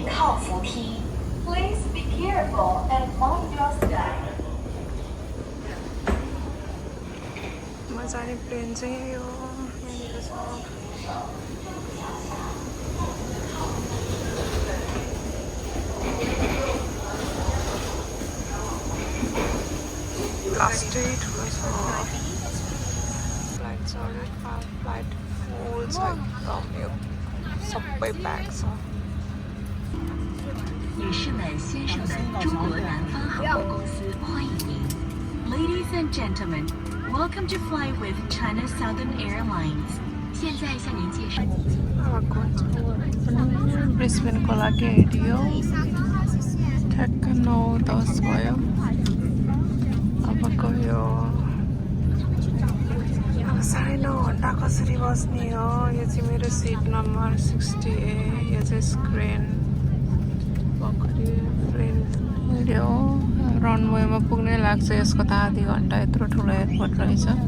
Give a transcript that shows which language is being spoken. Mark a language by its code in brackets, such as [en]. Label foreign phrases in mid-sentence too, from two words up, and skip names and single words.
[ne] म जाने प्लेन चाहिँ यही हो यहाँनिर छ लास्टै ठुलो छ फ्लाइट चढ्यो [en] flight full [ne] छ एकदम यो सबै प्याक छ [zh] 女士们、先生们，中国南方航空公司欢迎您。 [en] Ladies and gentlemen, welcome to fly with China Southern Airlines. [zh] 现在向您介绍。 [ne] ब्रिस्बेनको लागि हिँडियो ठ्याक्क 9:10 भयो अब गयो अब 9:30 घन्टा कसरी बस्ने हो यो चाहिँ मेरो [en] seat number [ne] 60A यो चाहिँ स्क्रिन भर्खरै प्लेन हिँड्यो रनवेमा पुग्नै लाग्छ यसको त आधी घन्टा यत्रो ठुलो एयरपोर्ट रहेछ